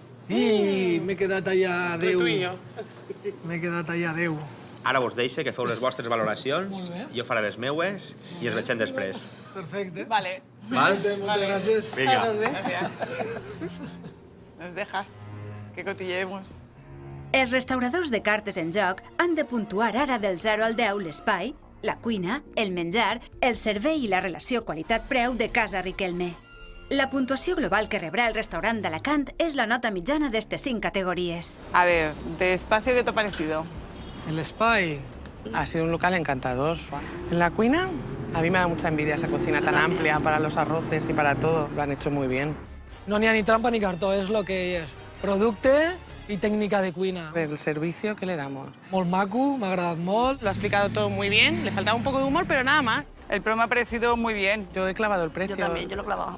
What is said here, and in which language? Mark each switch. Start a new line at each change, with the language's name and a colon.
Catalan: I m'he quedat allà a 10. Tu i jo. M'he quedat allà a 10. Ara vos deixo que feu les vostres valoracions, Molt bé. jo faré les meues i es veiem després. Perfecte. Vale. Val? Moltes gràcies. Vinga.
Spanish: Gracias. Nos dejas que cotilleemos.
Catalan: Els restauradors de cartes en joc han de puntuar ara del 0 al 10 l'espai, la cuina, el menjar, el servei i la relació qualitat-preu de Casa Riquelme. La puntuació global que rebrà el restaurant d'Alacant és la nota mitjana d'estes 5 categories.
Spanish: A ver, de espacio, ¿qué te ha parecido?
Catalan: El espai.
Spanish: Ha sido un local encantador.
Catalan: En la cuina,
Spanish: a mí me da mucha envidia esa cocina tan amplia para los arroces y para todo. Lo han hecho muy bien.
Catalan: No n'hi ha ni trampa ni cartó, és el que és. Producte i tècnica de cuina.
Spanish: El servicio que le damos.
Catalan: Molt maco, m'ha agradat molt.
Spanish: Lo ha explicado todo muy bien, le faltaba un poco de humor, pero nada más. El pro me ha parecido muy bien. Yo he clavado el precio. Yo también, yo lo he clavado.